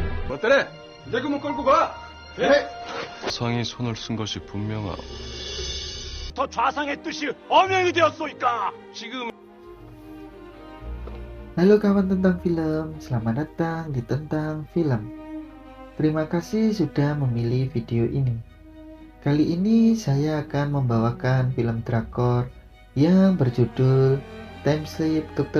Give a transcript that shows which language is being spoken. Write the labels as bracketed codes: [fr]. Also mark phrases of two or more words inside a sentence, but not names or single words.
[ko] 어때래? 내 그만 끌고 가. 네. 상이 손을 쓴 것이 분명하오. 더 좌상의 뜻이 엄연히 되었소이까. 지금 [id] Halo kawan tentang film, selamat datang di Tentang Film. Terima kasih sudah memilih video ini. Kali ini saya akan membawakan film drakor yang berjudul Time Sleep Dr.